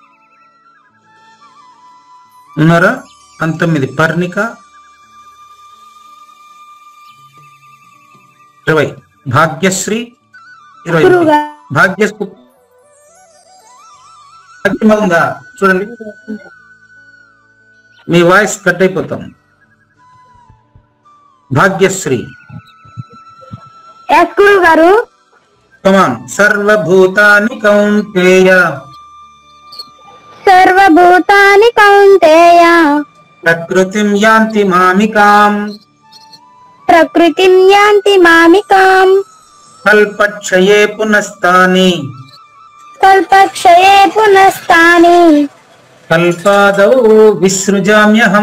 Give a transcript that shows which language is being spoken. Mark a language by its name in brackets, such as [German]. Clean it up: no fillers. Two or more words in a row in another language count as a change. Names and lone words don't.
[Telugu] 19 పర్ణిక 20 భాగ్యశ్రీ 20 భాగ్యశ్రీ ఉందా చూడండి, మీ [English] voice cut [Telugu] అయిపోతాం. భాగ్యశ్రీ ఎస్ గురుగారు. [English] come on. [Sanskrit] సర్వభూతాని కౌంతేయ సర్వభూతాని కౌంతేయ ప్రకృతిం యాంతి మామికాం ప్రకృతిం యాంతి మామికాం కల్పక్షయే పునస్తాని కల్పక్షయే పునస్తాని కల్పాదౌ విసృజామ్యహం.